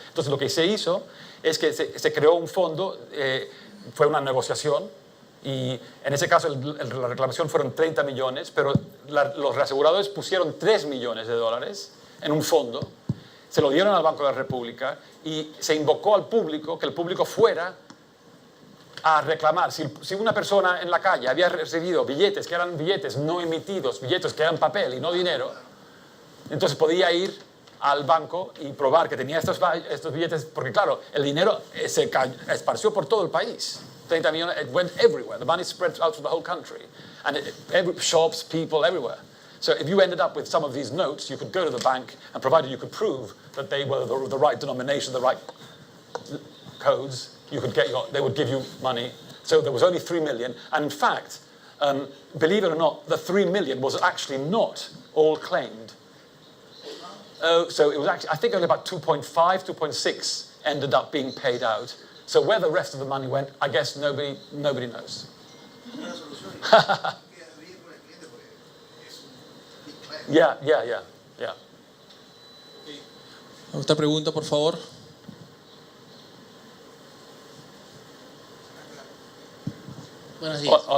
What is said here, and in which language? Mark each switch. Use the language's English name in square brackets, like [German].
[Spanish] Entonces lo que se hizo es que se creó un fondo, fue una negociación, y en ese caso la reclamación fueron 30 millones, pero los reaseguradores pusieron 3 millones de dólares en un fondo, se lo dieron al Banco de la República y se invocó al público, que el público fuera a reclamar. Si una persona en la calle había recibido billetes que eran billetes no emitidos, billetes que eran papel y no dinero, entonces podía ir al banco y probar que tenía estos billetes, porque claro, el dinero se esparció por todo el país. [English] 30 millones, it went everywhere. The money spread out to the whole country. And shops, people, everywhere. So if you ended up with some of these notes, you could go to the bank, and provided you could prove that they were the right denomination, the right codes, you could they would give you money So there was only 3 million. And in fact, believe it or not, the 3 million was actually not all claimed. So it was actually, I think only about 2.5, 2.6 ended up being paid out. So where the rest of the money went, I guess nobody knows. [Spanish] Una solución y que ríe con el cliente porque es un [English] big client. Yeah. [Spanish] Otra pregunta, por favor. Buenos días, ¿cómo